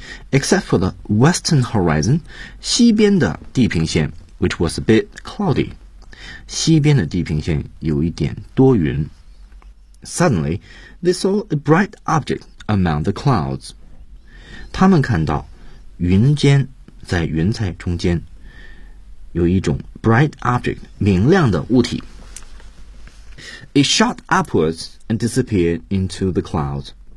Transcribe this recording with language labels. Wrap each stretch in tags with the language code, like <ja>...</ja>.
<en>Except for the western horizon,</en> <zh>西边的地平线</zh> <en>which was a bit cloudy.</en> <zh>西边的地平线有一点多云。</zh> <en>Suddenly, they saw a bright object among the clouds.</en> <zh>他们看到云间在云彩中间有一种</zh> <en>bright object,</en> <zh>明亮的物体。</zh> <en>It shot upwards and disappeared into the clouds.</en>